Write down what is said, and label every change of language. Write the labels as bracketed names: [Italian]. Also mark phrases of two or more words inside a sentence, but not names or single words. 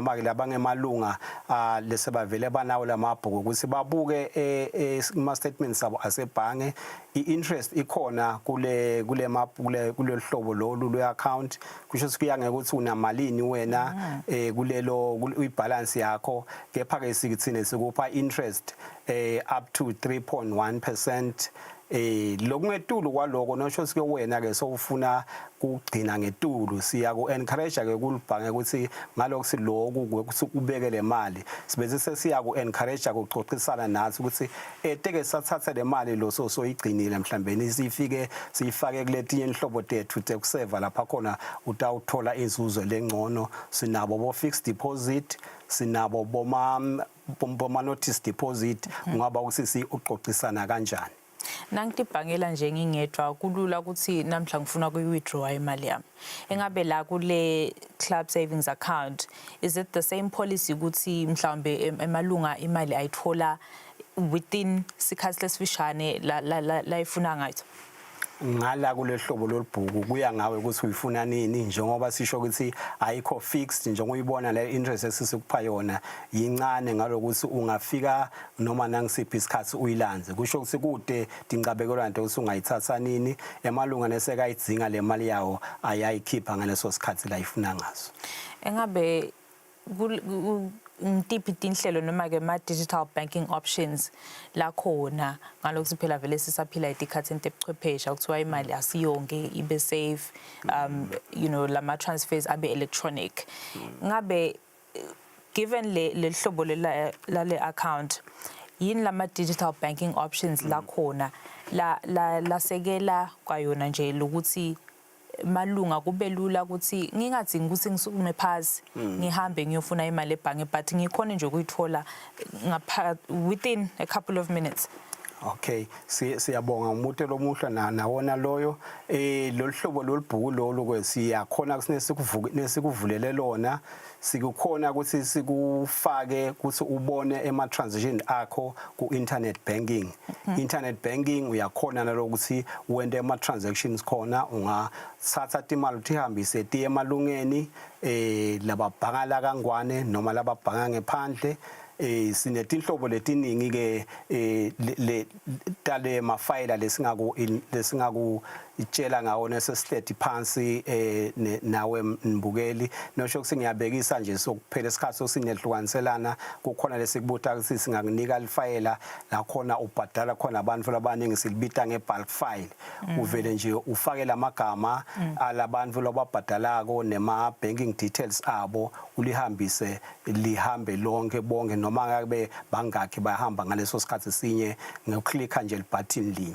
[Swati] ke labangemalunga lese bavele banawo lamabhuku ukuthi babuke ama statements abo asebhange i-interest ikhona kule hlobo lo account kusho ukuthi kuya ngekuthi unamalini wena kulelo ibalance yakho kepha ke sikuthine sikupha interest [English] up to [Swati] 3.1% lokungetulu kwaloko nosho sike wena ke sowufuna kugcina ngetulu siya ku encourage ke kulibhange ukuthi ngalokho siloku ukuthi ubeke le mali sibese sesiya ku encourage ukuxoxisana nathi ukuthi teke sathatha le mali lo soyigcinile mhlawumbe sifike siyifake kuletinye inhlobo tethu tekuseva lapha khona utawuthola izuzo lengcono sinabo bo [English] fixed deposit [Swati] sinabo boma [English] notice deposit [Swati] ngaba ukuthi uxoxisana kanjani Nangitibhangela nje ngingedwa kulula ukuthi namhla ngifuna kuyi-withdraw imali yami. Engabe la kule [English] club savings account is it the same policy [Swati] ukuthi mhlawumbe emalunga imali ayithola within sikhathi lesifishane la ifuna ngayo? Ngala kulehlobo lolibhuku kuya ngawe ukuthi uyifuna nini njengoba sisho ukuthi ayikho fixed njengoba uyibona le interest esisukupha yona yincane ngalokuthi ungafika noma nangisiphi isikhathi uyilanze kusho ukuthi kude dincabekelwa into ukuthi ungayithatha nini emalunga neseka idzinga le mali yawo ayayikhipha ngaleso sikhathi la ifuna ngaso. Engabe ngitiphi tinhlelo noma ke ma [English] digital banking options [Swati] la khona ngalokuthi phela vele sisaphila itikhathi ebuchwepheshe ukuthiwa imali asiyonke ibe safe [English] you know [Swati] lama transfers abe electronic ngabe given le hlobo le account yini lama [English] digital banking options [Swati] la khona la sekela kwayona nje lokuthi malunga kube lula ukuthi ngingadzingi ukuthi ngisukume phansi ngihambe ngiyofuna imali ebhange but ngikhona nje ukuyithola [English] within a couple of minutes. [Swati] Okay siyabonga umuntu lomuhla nawona loyo lo hlobo lolibhuku lo kwesiyakhona kusinesivulele lona sikukhona ukuthi sikufake ukuthi ubone ema transaction akho ku [English] internet banking. Internet banking [Swati] uyakhona nalokuthi wende ema transactions khona ungathatha imali uthihambise tiye emalungeni lababhanga la kangwane noma lababhanga ngephandle sinetinhlobo letiningi ke le tale mafayila lesingaku itshela ngawo nesestate phansi nawe mbukeli nosho ukuthi ngiyabekisa nje sokuphela isikhathi sosinedlukwaniselana kukhona lesikubuta ukuthi singakunika lifayela la khona ubhadala khona abantu labaningi silibita [English] ngebulk file [Swati] uvele nje ufake lamagama alabantu lababhadalako nema [English] banking details [Swati] abo ulihambise lihambe lonke bonke noma ngabe bangakhi bayahamba ngaleso sikhathi sinye ngoklikha nje libutton linye.